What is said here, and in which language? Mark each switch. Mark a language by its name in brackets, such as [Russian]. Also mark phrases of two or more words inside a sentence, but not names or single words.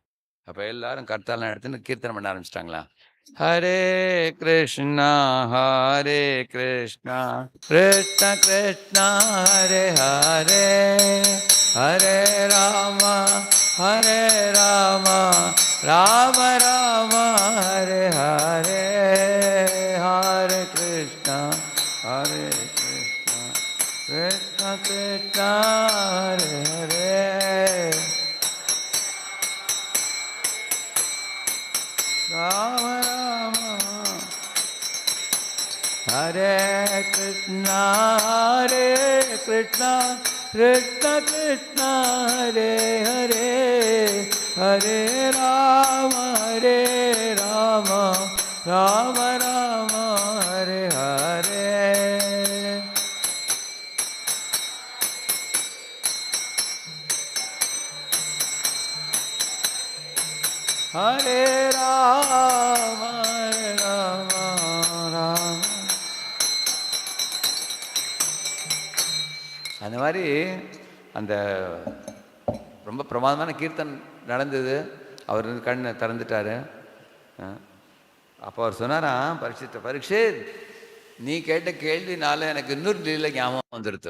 [Tamil] அப்ப எல்லாரும் கர்த்தாலாம் எடுத்துன்னு கீர்த்தனம் பண்ண ஆரம்பிச்சுட்டாங்களாம். ஹரே கிருஷ்ணா, ஹரே கிருஷ்ணா, கிருஷ்ண கிருஷ்ணா, ஹரே ஹரே, ஹரே ராமா, ஹரே ராமா, ராம ராம, ஹரே ஹரே, ஹரே கிருஷ்ணா, ஹரே கிருஷ்ணா, கிருஷ்ண கிருஷ்ணா, ஹரே ஹரே. ராம ராம, ஹரே கிருஷ்ணா, ஹரே கிருஷ்ணா, கிருஷ்ண கிருஷ்ணா, ஹரே ஹரே, ஹரே ராம, ஹரே ராம, ராம ராம, ஹரே ஹரே. ஹரே ராம, ஹரே ராம, ராம. அந்த மாரி அந்த ரொம்ப பிரமாதமான கீர்த்தன் நடந்தது. அவர் கண்ண திறந்துட்டாரு. அ அப்போ அவர் சொன்னாராம் பரீட்சித், நீ கேட்ட கேள்வினால எனக்கு இன்னொரு லீலை ஞாபகம் வந்துருத்து.